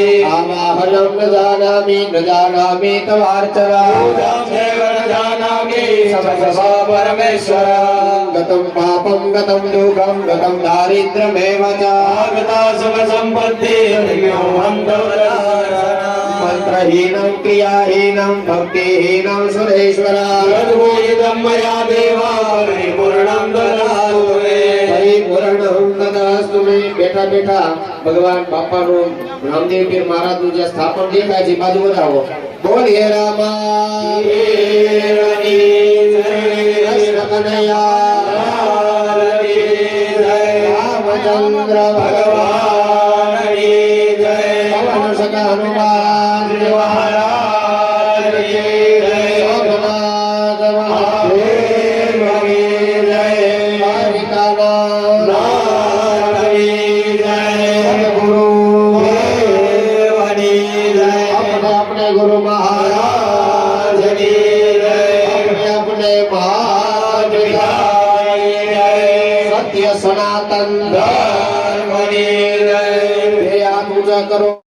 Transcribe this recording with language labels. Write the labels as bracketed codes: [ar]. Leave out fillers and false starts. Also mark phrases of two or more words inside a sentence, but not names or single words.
[sa] आवाहनं न जानामि तवार्चना परमेश्वर गतं पापं गतं दुःखं गतं दारिद्र्यमेव च आगता सुख संपत्ति मंत्रहीनं क्रियाहीनं भक्तिहीनं सुरेश्वर यद्भूयितं मया देवा परिपूर्णं ददातु मे परिपूर्णं ददातु मे। [gu] બેઠા બેઠા ભગવાન બાપાનું રામદેવ પીર મહારાજનું જે સ્થાપન દેખાય છે બાજુ વધાવો બોલીએ રામચંદ્ર ભગવાન પવન સખા હનુમાન મહારાજ [hi] સોમનાથ મહાદેવ अपने गुरु महाराज की अपने महाराज सत्य सनातन धर्म पूजा करो।